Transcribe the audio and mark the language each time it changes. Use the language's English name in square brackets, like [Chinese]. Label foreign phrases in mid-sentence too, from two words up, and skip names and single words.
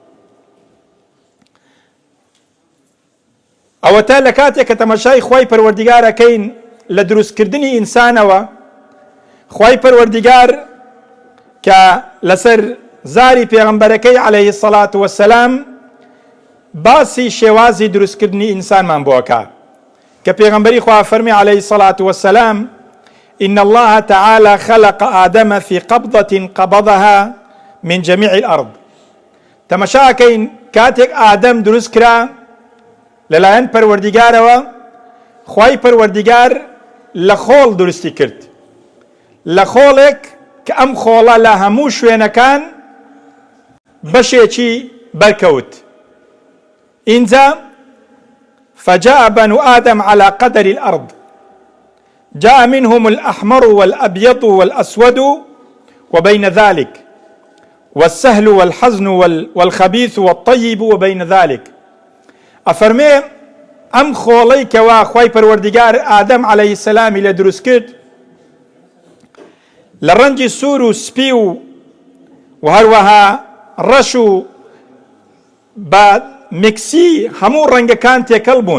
[Central Kurdish] ئەوەتە لە کاتێک کە تەماشای خوای پەروەردیگارەکەین لە دروستکردنی ئینسانەوە، خوای پەروەردیگار کە لەسەر زاری پێغەمبەرەکەی [Arabic] عەلەیهی السەڵات وەسەلام [Central Kurdish] باسی شێوازی دروستکردنی ئینسانمان بۆکە کە پێغەمبەری خوا فەرمی [Arabic] عەلەیهی السەڵات وەسەلام: إن الله تعالى خلق آدم في قبضة قبضها من جميع الأرض. [Central Kurdish] تەماشاکەین کاتێک ئادەم دروست کرا لەلایەن پەروەردیگارەوە، خوای پەروەردیگار لە خۆڵ دروستی کرد، لە خۆڵێک کە ئەم خۆڵە لە هەموو شوێنەکان بەشێکی بەرکەوت. [Arabic] اینجا فجاء بنو آدم على قدر الأرض، جاء منهم الأحمر والأبيض والأسود وبين ذلك، والسهل والحزن والخبيث والطيب وبين ذلك. [Central Kurdish] أفرمي ئەم خۆڵەی کەوا خوای پەروەردیگار ئادەم [Arabic] عەلەیهی السەلامی [Central Kurdish] لە دروست کرد لە ڕەنگی سوور و سپی و هەروەها ڕەش و بە میکسی هەموو ڕەنگەکان تێکەڵ بوون.